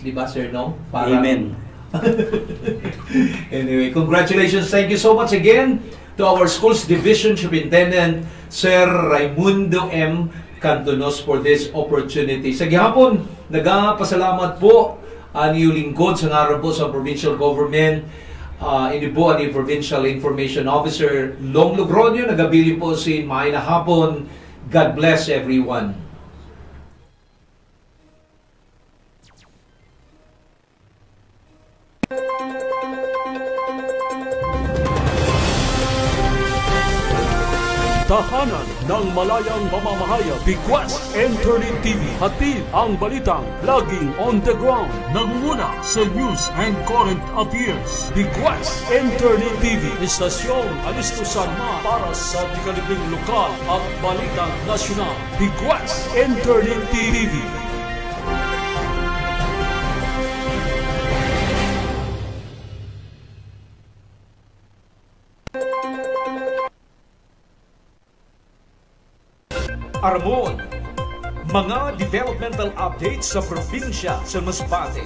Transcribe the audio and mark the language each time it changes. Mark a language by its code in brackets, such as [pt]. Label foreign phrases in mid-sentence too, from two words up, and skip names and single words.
[tl] Di ba, Sir Nong? [en] Amen. Anyway, congratulations. Thank you so much again to our Schools Division Superintendent, Sir Raimundo M. Cantonos, for this opportunity. [msb] Sa gihapon, nagpasalamat po ang iyong lingkod sa ngaran po sa provincial government. Ini po ang Provincial Information Officer Long Logronio. Nagabili po si May na hapon. [en] God bless everyone. [tl] Tahanan ng malayang mamamahaya, Bigwas Internet TV. Hatid ang balitang laging [en] on the ground. [tl] Nagmumuna sa [en] news and current affairs. [tl] Bigwas Internet TV. Istasyong alistusan na para sa tikalibing lokal at balitang nasyonal. Bigwas Internet TV. [msb] Armon, mga [en] developmental updates [msb] sa probinsya sa Masbate.